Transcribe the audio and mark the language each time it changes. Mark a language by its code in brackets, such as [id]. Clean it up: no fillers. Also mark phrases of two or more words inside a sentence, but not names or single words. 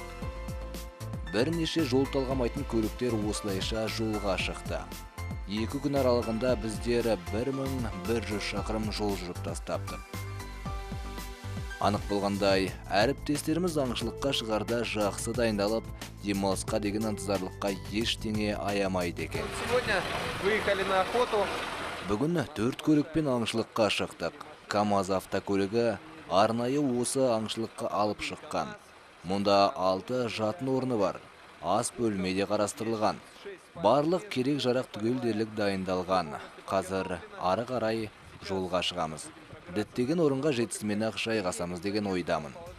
[kk] Бірнеше жол талғамайтын көліктер осылайша жолға шықты. 2 күн аралығында біздер 1100 шақырым жол жүріп тастаптық. Анық болғандай, әріптестеріміз аңшылыққа шығарда жақсы дайындалып, демалысқа деген ынтызарлыққа ештеңе аямайды екен. [ru] Сегодня выехали на охоту. [kk] Бүгін 4 көлікпен аңшылыққа шықтық. КамАЗ автокөлігі арнайы осы аңшылыққа алып шыққан. Мұнда 6 жатын орны бар. Ас бөлме де қарастырылған. Барлық керек жарақ түгел дерлік дайындалған. Қазір ары қарай жолға шығамыз. Діттеген орынға жетісімен-ақ шайғасамыз деген ойдамын.